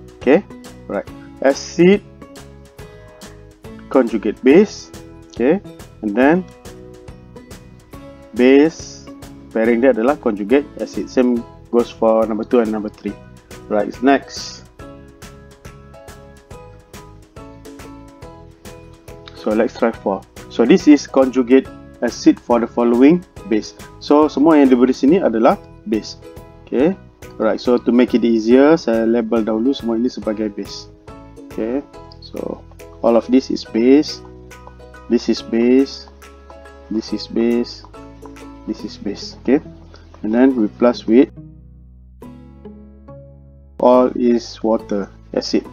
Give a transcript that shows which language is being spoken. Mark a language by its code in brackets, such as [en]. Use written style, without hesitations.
[en] Okay, right, acid conjugate base, okay, and then base pairing [ms] dia adalah [en] conjugate acid. Same goes for number 2 and number 3. Right, next, so let's try 4. So this is conjugate acid for the following base. [ms] So semua yang diberi sini adalah base. Okay, right, [en] so to make it easier, [ms] saya label dahulu semua ini sebagai base. [en] Okay, so all of this is base, this is base, this is base, this is base. Okay, and then we plus with all is water, acid.